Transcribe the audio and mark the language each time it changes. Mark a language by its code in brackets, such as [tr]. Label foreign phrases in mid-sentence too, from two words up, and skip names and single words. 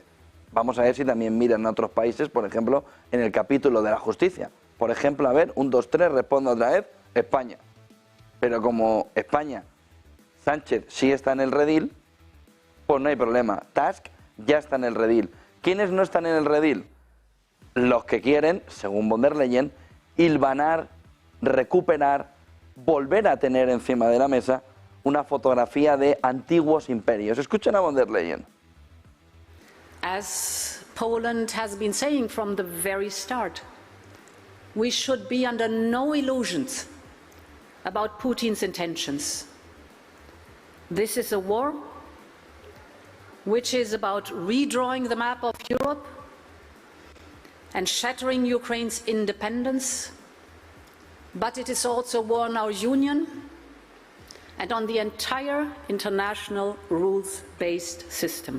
[es] Vamos a ver si también miran a otros países, por ejemplo, en el capítulo de la justicia. Por ejemplo, a ver, 1, 2, 3, respondo otra vez, España. Pero como España, Sánchez sí está en el redil, pues no hay problema. Tusk ya está en el redil. ¿Quiénes no están en el redil? Los que quieren, según von der Leyen, hilvanar, recuperar, volver a tener encima de la mesa una fotografía de antiguos imperios. Escuchen a von der Leyen. [en] As Poland has been saying from the very start, we should be under no illusions about Putin's intentions. This is a war which is about redrawing the map of Europe and shattering Ukraine's independence, but it is also a war on our union and on the entire international rules-based system.